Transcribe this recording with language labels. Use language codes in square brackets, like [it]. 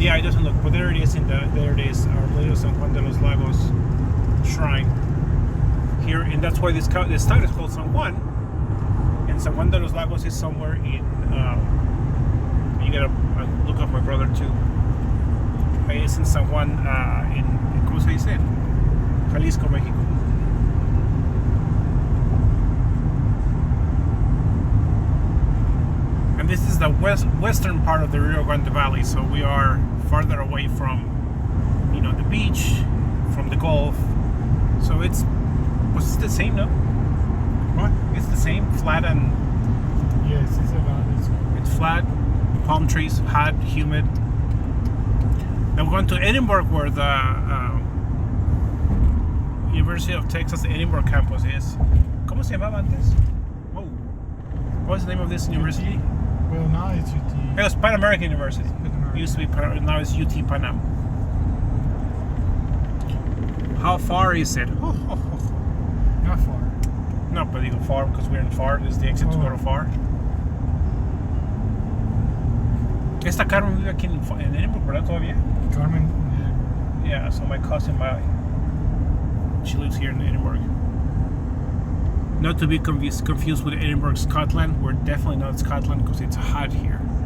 [en] Yeah, it doesn't look. But there it is there it is, Our Lady of San Juan de los Lagos shrine here, and that's why this town is called San Juan. And San Juan de los Lagos is somewhere in. You gotta look up my brother too. It's in San Juan, in [es] ¿cómo se dice? [en] Jalisco, Mexico. And this is the western part of the Rio Grande Valley, so we are farther away from, the beach, from the Gulf. So it's the same, no? What? It's the same, flat and Yes, it's about it. it's flat, palm trees, hot, humid. Now we're going to Edinburgh, where the University of Texas Edinburgh campus is. [es] ¿Cómo se llamaba antes? [en] Whoa. What was the name of this university? Well, now it's UT. It was Pan American University. Pan American. It used to be now it's UT Panam. How far is it? Not far. No, but you go far because we're in far. This is the exit to go to far. [es] Esta Carmen vive aquí en Edinburgh, ¿verdad? Todavía? Carmen, [en] Yeah, so my cousin, she lives here in Edinburgh. Not to be confused with Edinburgh, Scotland. We're definitely not Scotland because it's hot here.